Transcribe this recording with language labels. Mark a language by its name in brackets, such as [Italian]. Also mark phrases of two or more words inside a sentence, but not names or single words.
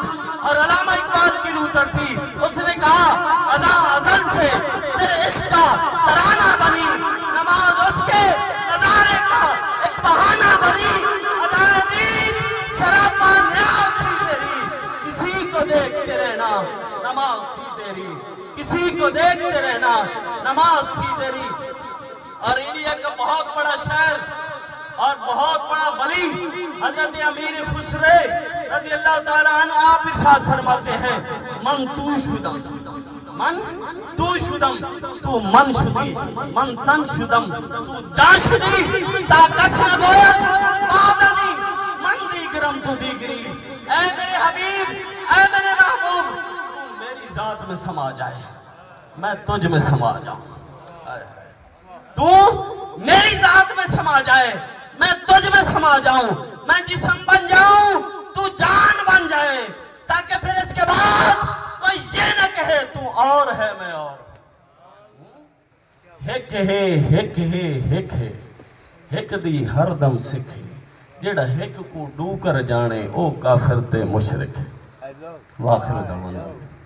[Urdu] اور علامہ اقبال کی روح تڑپی، اس نے کہا ادا ازل سے تیرے عشق کا ترانہ بنی، نماز اس کے نظارے کا ایک بہانہ بنی، ادا دین سراپا نیاز تھی تیری، کسی کو دیکھتے رہنا نماز تھی تیری، کسی کو دیکھتے رہنا نماز تھی تیری۔ اور انڈیا کا بہت بڑا شہر اور بہت بڑا ولی حضرت امیر خسرو [Arabic] رضی اللہ تعالیٰ عنہ [Urdu] آپ ارشاد فرماتے ہیں، [Persian] من تو شدم، من تو شدم، تو من شدی، من تن شدم، تو جان شدی، تا کس نگویا بادلی، من دیگرم تو دیگری۔ [Urdu] اے میرے حبیب، اے میرے محبوب، تو میری ذات میں سما جائے، میں تجھ میں سما جاؤں، تو میری ذات میں سما جائے، میں تجھ میں سما جاؤں، میں جسم بن جاؤں، تو جان بن جائے، تاکہ پھر اس کے بعد کوئی یہ نہ کہے تو اور ہے میں اور [Punjabi] ہک ہے ہک ہے ہک ہے ہک دی ہر دم سکھ ہے، جیڑا ہک کو ڈو کر جانے او کافر تے مشرک ہے۔ [Arabic] واخر دعوانا